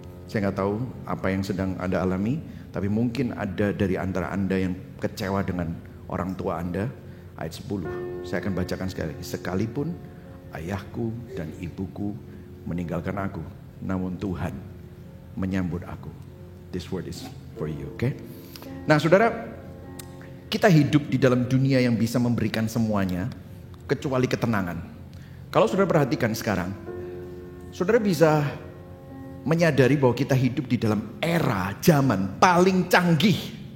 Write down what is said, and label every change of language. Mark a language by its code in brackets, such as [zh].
[id] Saya nggak tahu apa yang sedang Anda alami, tapi mungkin ada dari antara Anda yang kecewa dengan orang tua Anda. Ayat 10, saya akan bacakan sekali lagi. Sekalipun ayahku dan ibuku meninggalkan aku, namun Tuhan menyambut aku. [en] This word is for you, okay? [id] Nah saudara, kita hidup di dalam dunia yang bisa memberikan semuanya, kecuali ketenangan. Kalau saudara perhatikan sekarang, saudara bisa menyadari bahwa kita hidup di dalam era zaman paling canggih.